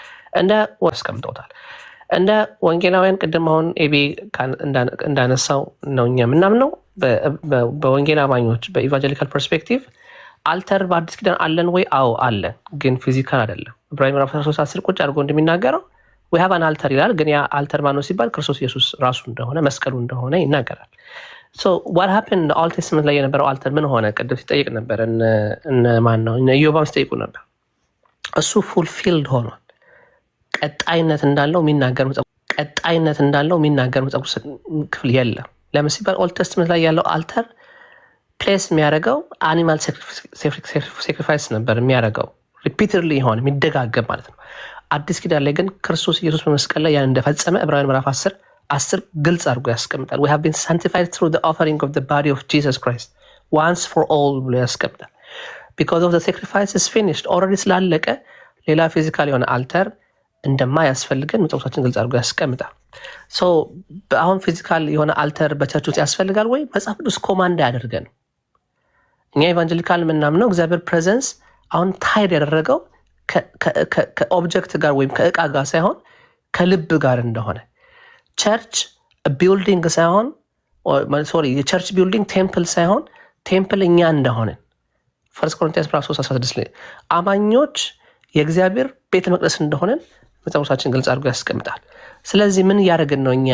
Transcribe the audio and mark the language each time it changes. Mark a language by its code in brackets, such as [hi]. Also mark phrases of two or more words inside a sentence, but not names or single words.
[am] እንደ ወንጌላውያን። ቅድም አሁን ኤቢ እንዳነሳው ነው እኛ ምናምነው በወንጌል አማኞች [en] evangelical perspective [am] አልተር በአዲስ ኪዳን አለን ወይ? አዎ አለን፣ ግን ፊዚካል አይደለም። ዕብራውያን ምዕራፍ 13 ቁጭ አድርጎ እንደሚናገረው [en] we have an altar [am] ይላል። ግን ያ አልተር ማነው ሲባል ክርስቶስ ኢየሱስ ራሱ እንደሆነ መስቀሉ እንደሆነ ይናገራል። [en] so what happened [am] ኦልድ ቴስትመንት ላይ የነበረው አልተር ምን ሆነ? ቅድም ሲጠይቅ ነበር እነ ማን ነው እነ ኢዮባም ሲጠይቁ ነበር። እሱ ፉልፊልድ ሆኗል። ቀጣይነት እንዳለው የሚናገር መጽሐፍ ክፍል የለም። ለምን ሲባል ኦልድ ቴስትመንት ላይ ያለው [en] altar place [am] የሚያደርገው [en] animal sacrifice [am] ነበር የሚያደርገው፣ ሪፒትድሊ የሆነ የሚደጋገም ማለት ነው። አዲስ ኪዳን ላይ ግን ክርስቶስ ኢየሱስ በመስቀል ላይ ያን እንደፈጸመ ዕብራውያን ምዕራፍ 10 ግልጽ አድርጎ ያስቀምጣል። [en] we have been sanctified through the offering of the body of Jesus Christ once for all [am] ብሎ ያስቀምጣል። [en] because of the sacrifice is finished already [am] ስላለቀ ሌላ ፊዚካል የሆነ አልተር እንደማያስፈልገን መጽሐፋችን ግልጽ አድርጎ ያስቀምጣል። ሶ አሁን ፊዚካል የሆነ አልተር በቸርች ውስጥ ያስፈልጋል ወይ? መጽሐፍ ቅዱስ ኮማንድ ያደርገን። እኛ ኢቫንጀሊካል የምናምነው እግዚአብሔር ፕሬዘንስ አሁን ታይድ ያደረገው ከኦብጀክት ጋር ወይም ከእቃ ጋር ሳይሆን ከልብ ጋር እንደሆነ፣ [en] church building [am] ሳይሆን [en] church building temple [am] ሳይሆን ቴምፕል እኛ እንደሆነ 1 ቆሮንቶስ 3:16 ላይ አማኞች የእግዚአብሔር ቤተ መቅደስ እንደሆነን መጽሐፋችን ግልጽ አድርጎ ያስቀምጣል። ስለዚህ ምን እያደረግን ነው እኛ?